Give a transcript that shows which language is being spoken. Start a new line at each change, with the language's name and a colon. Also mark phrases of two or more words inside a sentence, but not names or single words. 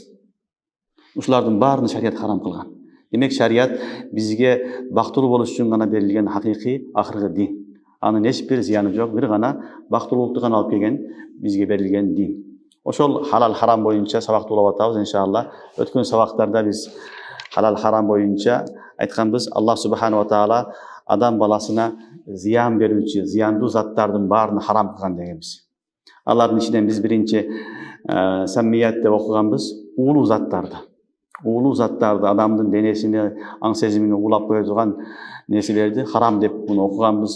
Kyrgyz: Ушулардын баарын шариат харам кылган. Демек шариат бизге бактылуу болуш үчүн гана берилген хакыйкый акыркы дин. Анын эч бир зыяны жок, бир гана бактылуулукту гана алып келген бизге берилген дин. Ошол халал харам боюнча сабакты улап атабыз иншалла. Өткөн сабактарда биз халал харам боюнча айтканбыз, Аллах
Arabic: سبحانه وتعالى
Kyrgyz: адам баласына зыян берүүчү, зыяндуу заттардын баарын харам кылган дегенбиз. Алардын ичинен биз биринчи саммият деп окуганбыз, уулуу заттарды. Уулуу заттарды, адамдын денесине, аң сезимине уулап кое турган нерселерди харам деп муну окуганбыз.